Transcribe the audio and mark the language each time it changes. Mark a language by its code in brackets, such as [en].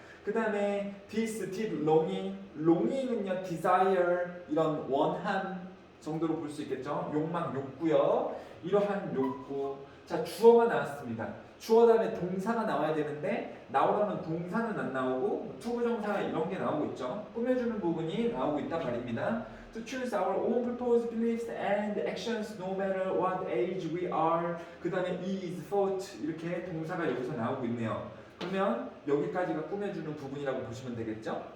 [ko] 그 다음에 this, did, longing, longing은요 desire, 이런 원함 정도로 볼 수 있겠죠. 욕망, 욕구요. 이러한 욕구. 자, 주어가 나왔습니다. 주어 다음에 동사가 나와야 되는데 나오라는 동사는 안 나오고 투부정사 이런 게 나오고 있죠. 꾸며주는 부분이 나오고 있단 말입니다. [en] To choose our own proposed beliefs and actions no matter what age we are. [ko] 그 다음에 is, thought 이렇게 동사가 여기서 나오고 있네요. 그러면 여기까지가 꾸며주는 부분이라고 보시면 되겠죠.